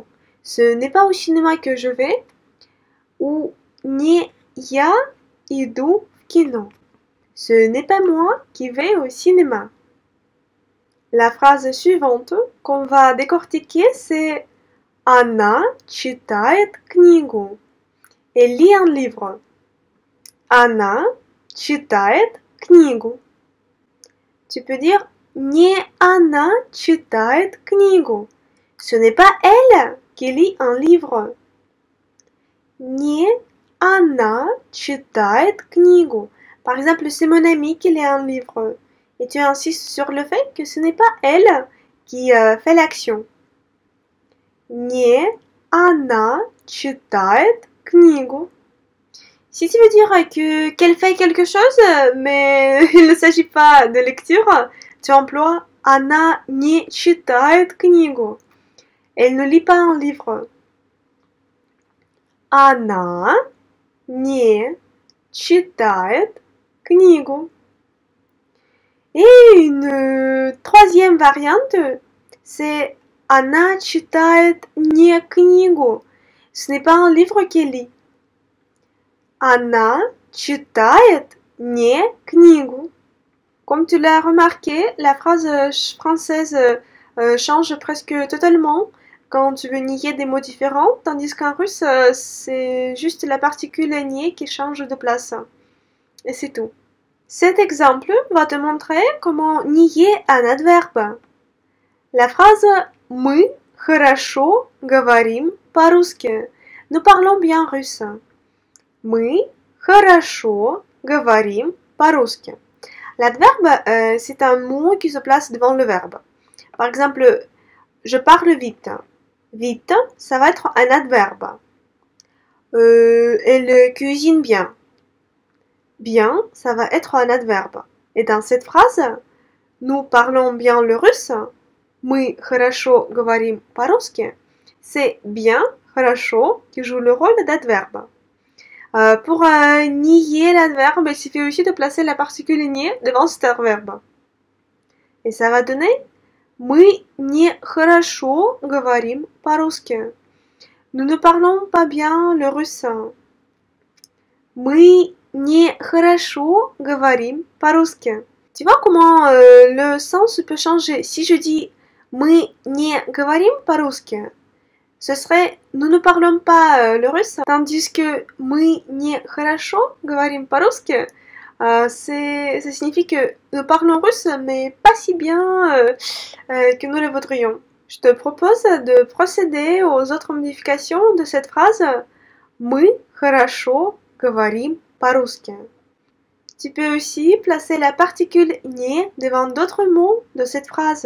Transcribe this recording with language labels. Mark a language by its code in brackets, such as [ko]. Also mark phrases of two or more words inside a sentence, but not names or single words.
[fr] Ce n'est pas au cinéma que je vais. [ru] Ou не я иду в кино. [fr] Ce n'est pas moi qui vais au cinéma. La phrase suivante qu'on va décortiquer, c'est [ru] Она читает книгу. [fr] Elle lit un livre. [ru] Она читает книгу. [fr] Tu peux dire [ru] не она читает книгу. [fr] Ce n'est pas elle qui lit un livre. [ru] Не она читает книгу. [fr] Par exemple, c'est mon ami qui lit un livre. Et tu insistes sur le fait que ce n'est pas elle qui fait l'action. [ru] Не она читает книгу. [fr] Si tu veux dire qu'elle fait quelque chose, mais il ne s'agit pas de lecture, tu emploies [ru] она не читает книгу. [fr] Elle ne lit pas un livre. [ru] Она не читает книгу. [fr] Et une troisième variante, c'est [ru] она читает не книгу. [fr] Ce n'est pas un livre qu'elle lit. [ru] Она читает не книгу. [fr] Comme tu l'as remarqué, la phrase française change presque totalement quand tu veux nier des mots différents, tandis qu'en russe, c'est juste la particule nier qui change de place. Et c'est tout. Cet exemple va te montrer comment nier un adverbe. La phrase [ru] «Мы хорошо говорим по-русски». [fr] Nous parlons bien russe. [ru] Мы хорошо говорим по-русски. [fr] L'adverbe, c'est un mot qui se place devant le verbe. Par exemple, je parle vite. Vite, ça va être un adverbe. Elle cuisine bien. Bien, ça va être un adverbe. Et dans cette phrase, nous parlons bien le russe. [ru] Мы хорошо говорим по-русски. [fr] C'est bien, хорошо, qui joue le rôle d'adverbe. Pour nier l'adverbe, il suffit aussi de placer la particule nier devant cet adverbe. Et ça va donner [ru] Мы не хорошо говорим по-русски. [fr] Nous ne parlons pas bien le russe. [ru] Мы не хорошо говорим по-русски. [fr] Tu vois comment le sens peut changer. Si je dis [ru] Мы не говорим по-русски, [fr] ce serait nous ne parlons pas le russe, tandis que [ru] мы не хорошо говорим по-русски, [fr] ça signifie que nous parlons russe, mais pas si bien que nous le voudrions. Je te propose de procéder aux autres modifications de cette phrase [ru] Мы хорошо говорим по-русски. [fr] Tu peux aussi placer la particule не devant d'autres mots de cette phrase.